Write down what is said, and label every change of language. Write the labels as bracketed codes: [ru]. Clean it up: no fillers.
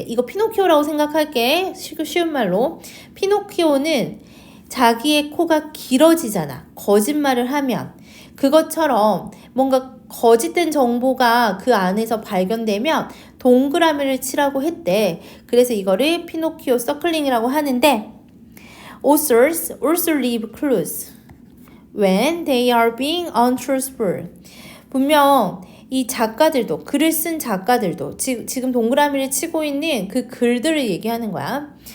[ko] 이거 피노키오라고 생각할게. 쉬운 말로. 피노키오는 자기의 코가 길어지잖아. 거짓말을 하면. 그것처럼 뭔가 거짓된 정보가 그 안에서 발견되면 동그라미를 치라고 했대. 그래서 이거를 피노키오 서클링이라고 하는데 [en] authors also leave clues when they are being untruthful. [ko] 분명 이 작가들도, 글을 쓴 작가들도 지금 동그라미를 치고 있는 그 글들을 얘기하는 거야.